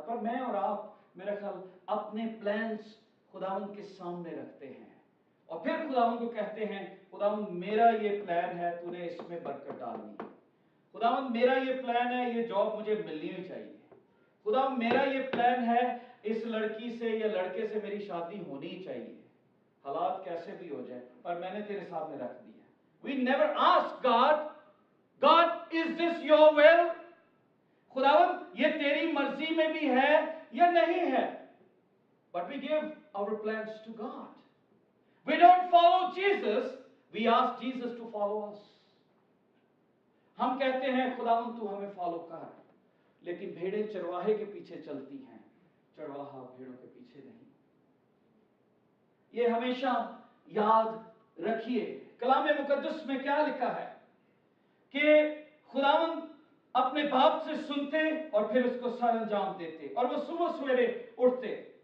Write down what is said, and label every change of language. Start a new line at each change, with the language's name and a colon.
Urdu: پر میں اور آپ میرا خیال اپنے پلانس خداوند کے سامنے رکھتے ہیں اور پھر خداوند کو کہتے ہیں خداوند میرا یہ پلان ہے، تو نے اس میں برکت ڈالنی ہے. خداوند میرا یہ پلان ہے، یہ جاب مجھے ملنی ہی چاہیے. خداوند میرا یہ پلان ہے، اس لڑکی سے یا لڑکے سے میری شادی ہونی ہی چاہیے، حالات کیسے بھی ہو جائیں، پر میں نے تیرے سامنے رکھ دیا.
English: We never ask God, God, is this your will?
Urdu: خداوند یہ تیری مرضی میں بھی ہے یا نہیں ہے.
English: But we give our plans to God. We don't follow Jesus, we ask Jesus to follow us.
Urdu: ہم کہتے ہیں خداوند تو ہمیں فالو کر، لیکن بھیڑیں چرواہے کے پیچھے چلتی ہیں، چرواہا بھیڑوں کے پیچھے نہیں. یہ ہمیشہ یاد رکھیے. کلام مقدس میں کیا لکھا ہے کہ خداوند اپنے باپ سے سنتے اور پھر اس کو سر انجام دیتے، اور وہ صبح سویرے اٹھتے.